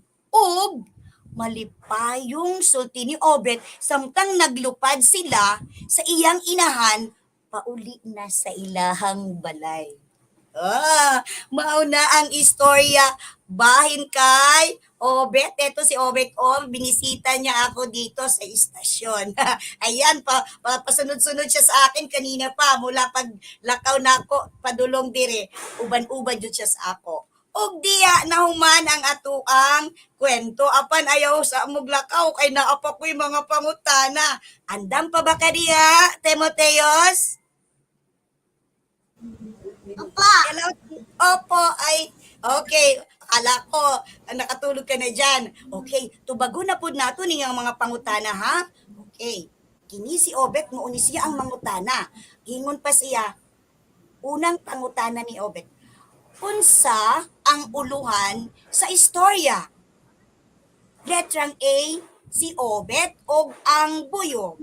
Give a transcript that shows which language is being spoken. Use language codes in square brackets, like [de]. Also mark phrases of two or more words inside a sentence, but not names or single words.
[ceb] Ug malipayong sulti ni Obet samtang naglupad sila sa iyang inahan pauli na sa ilahang balay. Mauna ang istorya bahin kay Obet. [tl] Eto si Obet, binisita niya ako dito sa istasyon. Ayan, pasunod-sunod siya sa akin kanina pa. [ceb] Mula pag lakaw na ako, padulong dire. Uban-uban yun siya sa ako. Og diya nahuman ang atuang kwento. Apan ayaw sa muglakaw kay naapa ko'y mga pangutana. Andam pa ba ka diya, Timoteos? [tl] Opo. Hello? Opo, ay, okay. Akala ko, nakatulog ka na dyan. Okay, [ceb] tubago na po nato ang mga pangutana, ha? Okay. Kini si Obet, mo ni siya ang mangutana. Gingon pa siya, unang pangutana ni Obet. Unsa ang uluhan sa istorya? Letrang A, si Obet og ang buyog.